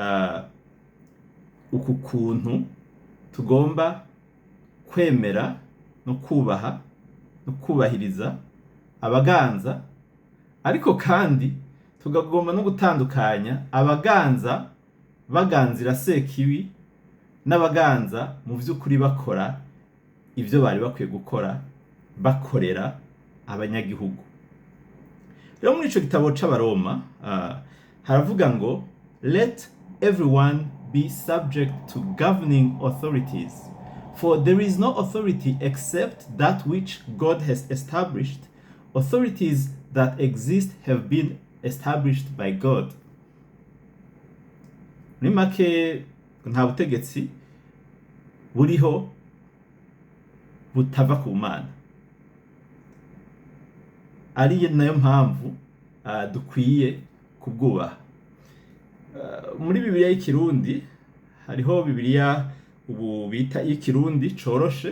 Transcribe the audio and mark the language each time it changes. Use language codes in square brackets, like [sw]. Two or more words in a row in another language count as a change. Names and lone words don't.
[rn] uku kuntu tugomba kwemera no kubaha no kubahiriza abaganza, ariko kandi tugagomba no gutandukanya abaganza baganzira sekibi n'abaganza mu vy'ukuri bakora ivyo bari bakwiye gukora, bakorera abanyagihugu. Rero muri ico gitabo c'Abaroma haravuga ngo [en] let everyone be subject to governing authorities, for there is no authority except that which God has established. Authorities that exist have been established by God. [rn] Ni make nta butegetsi buriho butava ku mana. Ari nayo mpamvu dukwiye kubwubaha. Muri Bibiliya y'ikirundi hariho Bibiliya ubu bita y'ikirundi coroshe.